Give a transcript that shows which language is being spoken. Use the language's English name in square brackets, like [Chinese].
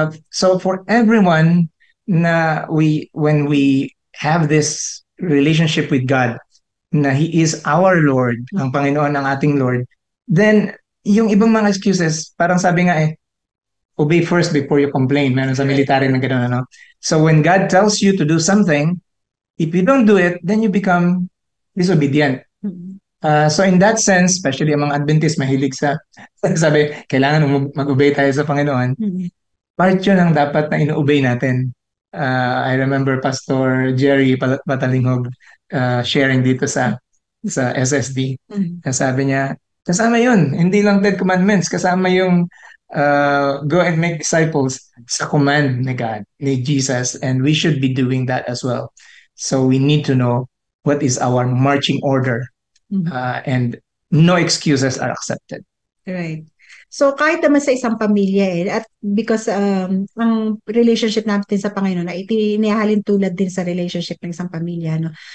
[English] So for everyone na when we have this relationship with God, na He is our Lord, [Filipino] ang Panginoon ang ating Lord, [English] then yung ibang mga excuses, parang sabi nga obey first before you complain. [Filipino] Meron sa military na gano'n, no? [English] So when God tells you to do something, if you don't do it, then you become disobedient. So in that sense, especially [Filipino] ang mga Adventist mahilig sa sabi, kailangan mag-obey tayo sa Panginoon. Part yun ang dapat na ino-obey natin. [English] I remember Pastor Jerry Patalinghog sharing [Filipino] dito sa [English] SSD. [Filipino] Sabi niya, kasama yun. Hindi lang 10 commandments. Kasama yung [English] go and make disciples [Filipino] sa command ni God, ni Jesus. [English] And we should be doing that as well. So we need to know what is our marching order. And no excuses are accepted. Right. [Filipino] So kahit naman sa isang pamilya at because ang relationship natin sa Panginoon ay inihahalin tulad din sa relationship ng isang pamilya, no.